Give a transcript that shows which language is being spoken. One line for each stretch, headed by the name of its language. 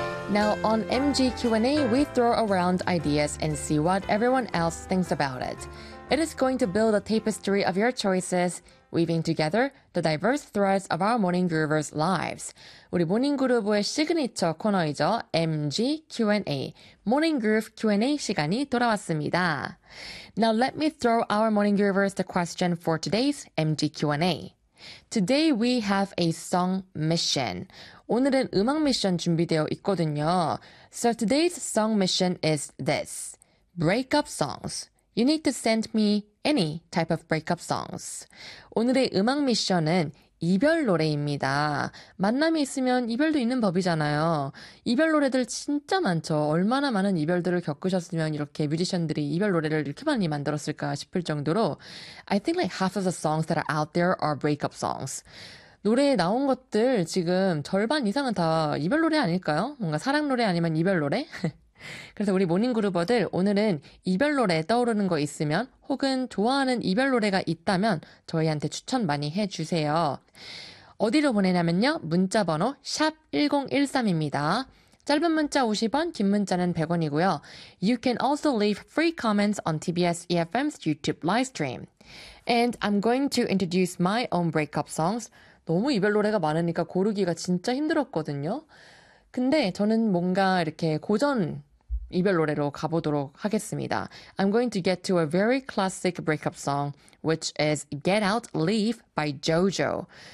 English: Now on MG Q&A, we throw around ideas and see what everyone else thinks about it. It is going to build a tapestry of your choices, weaving together the diverse threads of our Morning Groovers' lives.
Korean: 우리 모닝 그루브의 시그니처 코너이죠. MG Q&A, Morning Groove Q&A 시간이 돌아왔습니다.
English: Now let me throw our Morning Groovers the question for today's MG Q&A. Today we have a song mission.
Korean: 오늘은 음악 미션 준비되어 있거든요.
English: So today's song mission is this. Breakup songs. You need to send me any type of breakup songs.
Korean: 오늘의 음악 미션은 이별 노래입니다. 만남이 있으면 이별도 있는 법이잖아요. 이별 노래들 진짜 많죠. 얼마나 많은 이별들을 겪으셨으면 이렇게 뮤지션들이 이별 노래를 이렇게 많이 만들었을까 싶을 정도로
English: I think like half of the songs that are out there are breakup songs.
Korean: 노래에 나온 것들 지금 절반 이상은 다 이별 노래 아닐까요? 뭔가 사랑 노래 아니면 이별 노래? 그래서 우리 모닝그루버들 오늘은 이별 노래 떠오르는 거 있으면 혹은 좋아하는 이별 노래가 있다면 저희한테 추천 많이 해주세요. 어디로 보내냐면요. 문자 번호 샵1013입니다. 짧은 문자 50원, 긴 문자는 100원이고요.
English: You can also leave free comments on TBS EFM's YouTube live stream. And I'm going to introduce my own breakup songs.
Korean: 너무 이별 노래가 많으니까 고르기가 진짜 힘들었거든요. 근데 저는 뭔가 이렇게 고전 이별 노래로 가보도록 하겠습니다.
English: I'm going to get to a very classic breakup song, which is Get Out, Leave by JoJo.